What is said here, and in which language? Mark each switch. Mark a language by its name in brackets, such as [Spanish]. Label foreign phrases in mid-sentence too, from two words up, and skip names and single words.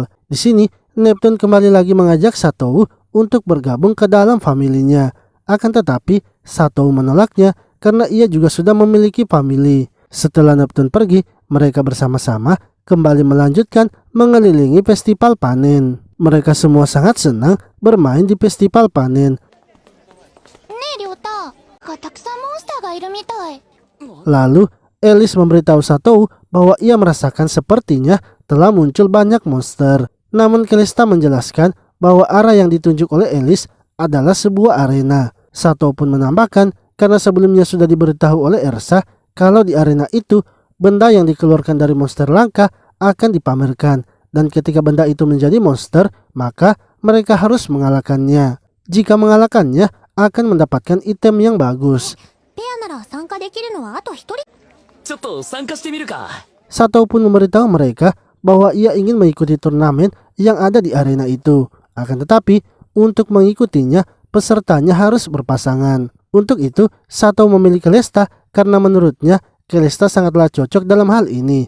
[Indonesian] Di sini, Neptune kembali lagi mengajak Satou untuk bergabung ke dalam familinya. Akan tetapi, Satou menolaknya karena ia juga sudah memiliki family. Setelah Neptune pergi, mereka bersama-sama kembali melanjutkan mengelilingi festival panen. Mereka semua sangat senang bermain di festival panen. [Japanese] ねえ、りょうた。たくさんモンスターがいるみたい。 [Indonesian] Lalu, Alice memberitahu Satou bahwa ia merasakan sepertinya telah muncul banyak monster. Namun Calista menjelaskan bahwa arah yang ditunjuk oleh Alice adalah sebuah arena. Satou pun menambahkan karena sebelumnya sudah diberitahu oleh Ersa kalau di arena itu benda yang dikeluarkan dari monster langka akan dipamerkan. Dan ketika benda itu menjadi monster, maka mereka harus mengalahkannya. Jika mengalahkannya, akan mendapatkan item yang bagus. [Japanese] ペアなら参加できるのはあと1人。ちょっと参加してみるか。 [Indonesian] Sato pun memberitahu mereka bahwa ia ingin mengikuti turnamen yang ada di arena itu. Akan tetapi, untuk mengikutinya, pesertanya harus berpasangan. Untuk itu, Sato memilih Celesta karena menurutnya Celesta sangatlah cocok dalam hal ini.